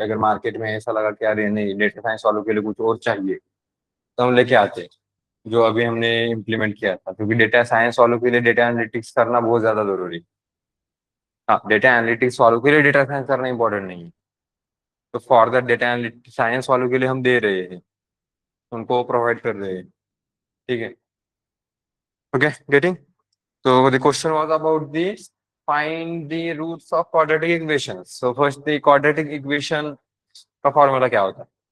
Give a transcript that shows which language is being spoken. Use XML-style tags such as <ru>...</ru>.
<hi>अगर मार्केट में ऐसा लगा कि यार ये नहीं, डेटा साइंस वालों के लिए कुछ और चाहिए, तो हम लेके आते हैं, जो अभी हमने इम्प्लीमेंट किया था। क्योंकि डेटा साइंस वालों के लिए डेटा एनालिटिक्स करना बहुत ज्यादा जरूरी है। हाँ, डेटा एनालिटिक्स वालों के लिए डेटा साइंस करना इंपॉर्टेंट नहीं है। तो for that data analytics science वालों के लिए हम दे रहे हैं, उनको प्रोवाइड कर रहे हैं। ठीक है, okay, getting.</hi> <en>So the question was about the find the roots of quadratic equations. So first the quadratic equation</en> <hi>का फॉर्मूला क्या होता है?</hi>